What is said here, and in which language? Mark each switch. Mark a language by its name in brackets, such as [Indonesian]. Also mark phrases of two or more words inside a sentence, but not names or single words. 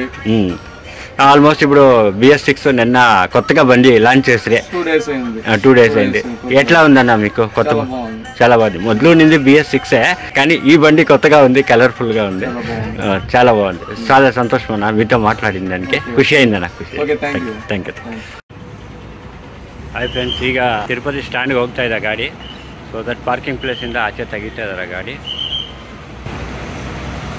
[Telugu] ఆల్మోస్ట్ ఇప్పుడు BS6 నిన్న కొత్తగా బండి లాంచ్ చేసి 2 డేస్ అయింది. ఎట్లా ఉందన్న మీకు? కొత్త చాలా బాగుంది. మొదలు నుండి BS6 కానీ ఈ బండి కొత్తగా ఉంది, కలర్ఫుల్ గా ఉంది, చాలా బాగుంది. చాలా సంతోషం అన్న మీతో మాట్లాడింది దానికి. ఖుషి అయిందన్న. [English] thank you. hi friends, [Kannada] ಈಗ ತಿರುಪತಿ ಸ್ಟ್ಯಾಂಡ್ಗೆ ಹೋಗ್ತಾ ಇದೆ ಗಾಡಿ. [English] so that parking [Kannada] ಪ್ಲೇಸಿಂದ ಆಚೆ ತೆಗಿತಾ ಇದ್ದಾರೆ ಗಾಡಿ.